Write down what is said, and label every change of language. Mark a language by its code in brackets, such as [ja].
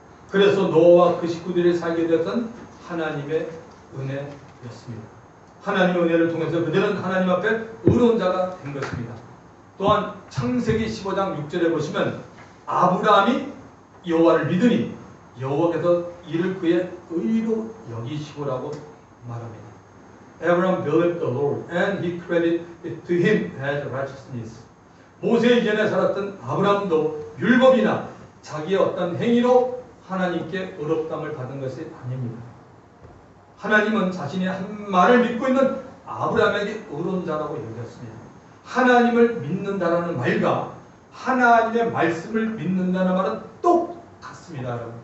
[ko] 그래서 노아와 그 식구들이 살게 되었던 하나님의 은혜였습니다. 하나님의 은혜를 통해서 그들은 하나님 앞에 의로운 자가 된 것입니다. 또한 창세기 15장 6절에 보시면 아브라함이 여호와를 믿으니 여호와께서 이를 그의 의로 여기시고라고 말합니다. [en] Abraham believed the Lord and he credited it to him as righteousness. [ko] 모세 이전에 살았던 아브라함도 율법이나 자기의 어떤 행위로 하나님께 의롭다함을 받은 것이 아닙니다. 하나님은 자신의 한 말을 믿고 있는 아브라함에게 의로운 자라고 여겼습니다. 하나님을 믿는다라는 말과 하나님의 말씀을 믿는다는 말은 똑같습니다.